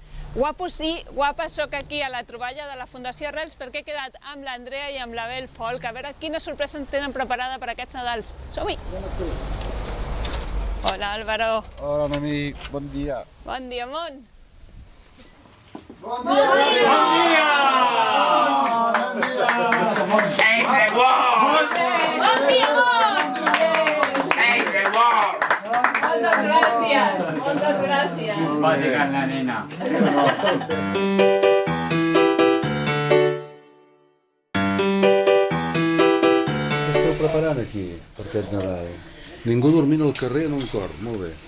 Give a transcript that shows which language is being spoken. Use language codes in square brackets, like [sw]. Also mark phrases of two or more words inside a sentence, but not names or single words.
[ca] Guapos i guapes, soc aquí a la troballa de la Fundació Arrels perquè he quedat amb l'Andrea i amb l'Abel Folk a veure quina sorpresa en tenen preparada per aquests Nadals. Som-hi! Hola, Álvaro. Hola, Noemí. Bon dia. Bon dia, món. Bon dia! Bon dia! [en] Save the world! [ca] Bon dia, món! [en] Save the world! [ca] Moltes gràcies, moltes gràcies. Va dient la nena. Què esteu preparant aquí per aquest Nadal? Ningú dormint al carrer en un cor, molt bé.